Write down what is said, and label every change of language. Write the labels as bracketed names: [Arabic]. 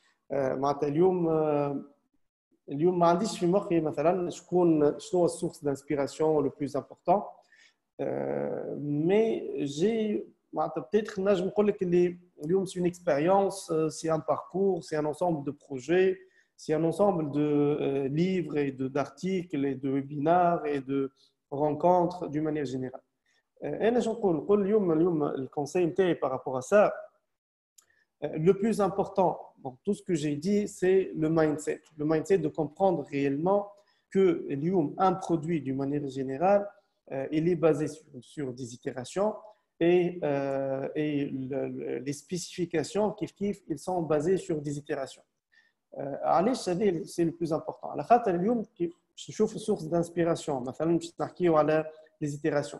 [Arabic] معناتها اليوم ما عنديش في مخي مثلا شنو هو السورس [French] d'inspiration le plus important. Mais j'ai peut-être [Arabic] نجم نقول لك اللي اليوم [French] c'est une expérience, c'est un parcours, c'est un ensemble de projets, c'est un ensemble de livres et d'articles et de webinaires et de rencontres d'une manière générale. Et je [Arabic] نقول اليوم [French] le conseil نتاعي par rapport à ça, le plus important dans tout ce que j'ai dit, c'est le mindset. Le mindset de comprendre réellement que un produit d'une manière générale, il est basé sur des itérations et les spécifications, ils sont basés sur des itérations. C'est le plus important. [Arabic] على خاطر اليوم باش نشوف [French] source d'inspiration. [Arabic] مثلا باش نحكيو على [French] les itérations.